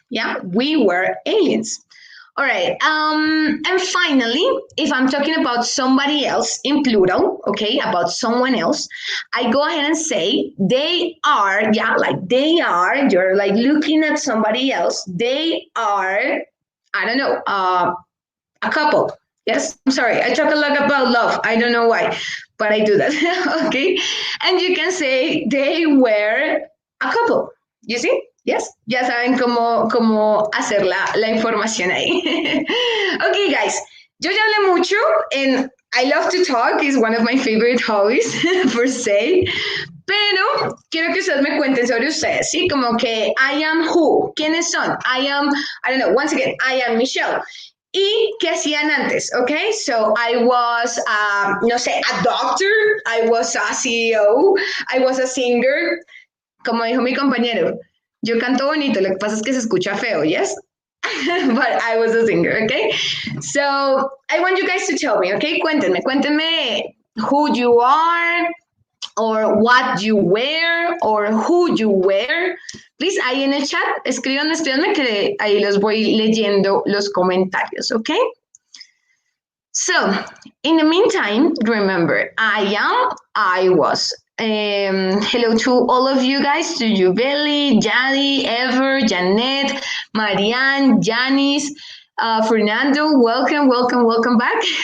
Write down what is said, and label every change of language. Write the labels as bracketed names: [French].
[English] Yeah, we were aliens. All right. And finally, if I'm talking about somebody else in plural, okay, about someone else, I go ahead and say they are, yeah, like they are, you're like looking at somebody else. They are, I don't know, a couple. Yes, I'm sorry. I talk a lot about love. I don't know why, but I do that. Okay. And you can say they were a couple. You see? [Spanish] Yes, ya saben cómo hacer la información ahí. [English] Okay, guys, [Spanish] yo ya hablé mucho [English] and I love to talk, is one of my favorite hobbies, per se. [Spanish] Pero quiero que ustedes me cuenten sobre ustedes, ¿sí? Como que [English] I am who, [Spanish] ¿quiénes son? [English] I don't know, once again, I am Michelle. [Spanish] ¿Y qué hacían antes? [English] Okay, so I was, [Spanish] no sé, [English] a doctor, I was a CEO, I was a singer, [Spanish] como dijo mi compañero. Yo canto bonito, lo que pasa es que se escucha feo, yes? [English] But I was a singer, okay? So I want you guys to tell me, okay? [Spanish] Cuéntenme [English] who you are, or what you wear, or who you wear. [Spanish] Please, ahí en el chat, escríbanme que ahí los voy leyendo los comentarios, okay? [English] So, in the meantime, remember, I am, I was. Hello to all of you guys, to Jubeli, Jadi, Ever, Janet, Marianne, Janice, Fernando, welcome back.